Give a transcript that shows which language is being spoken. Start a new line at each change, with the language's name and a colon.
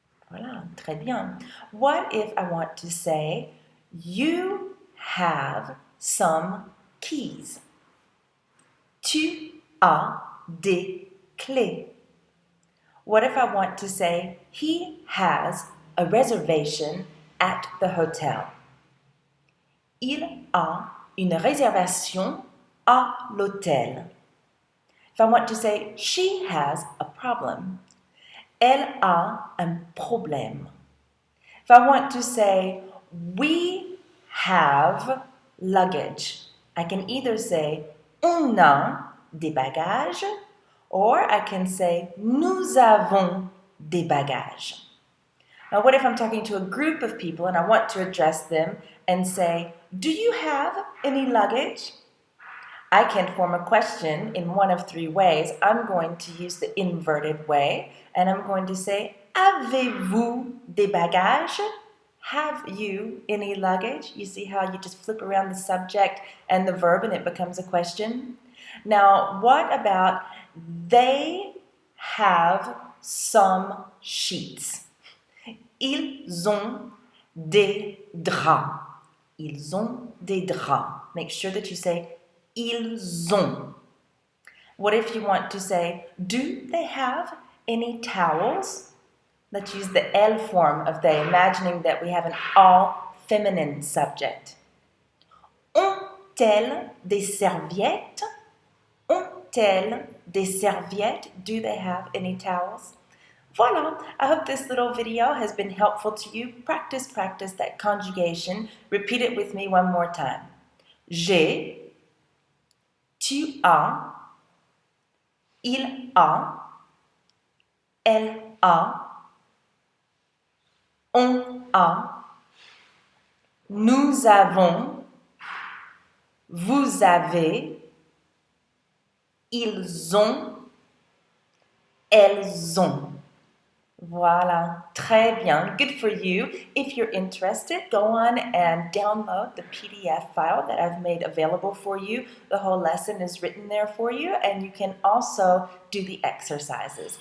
French: Voilà, très bien.
English: What if I want to say, you have some keys?
French: Tu as des clés.
English: What if I want to say, he has a reservation at the hotel?
French: Il a une réservation à l'hôtel.
English: If I want to say, she has a problem.
French: Elle a un problème.
English: If I want to say, we have luggage, I can either say,
French: on a des bagages,
English: or I can say,
French: nous avons des bagages.
English: Now, what if I'm talking to a group of people and I want to address them and say, do you have any luggage? I can form a question in one of three ways. I'm going to use the inverted way, and I'm going to say,
French: avez-vous des bagages?
English: Have you any luggage? You see how you just flip around the subject and the verb and it becomes a question? Now, what about they have some sheets?
French: Ils ont des draps. Ils ont des draps.
English: Make sure that you say
French: ils ont.
English: What if you want to say, do they have any towels? Let's use the elle form of they, imagining that we have an all feminine subject.
French: Ont-elles des serviettes? Ont-elles des serviettes?
English: Do they have any towels? Voila! I hope this little video has been helpful to you. Practice that conjugation. Repeat it with me one more time.
French: J'ai, tu as, il a, elle a, on a, nous avons, vous avez, ils ont, elles ont. Voilà, très bien,
English: good for you. If you're interested, go on and download the PDF file that I've made available for you. The whole lesson is written there for you, and you can also do the exercises.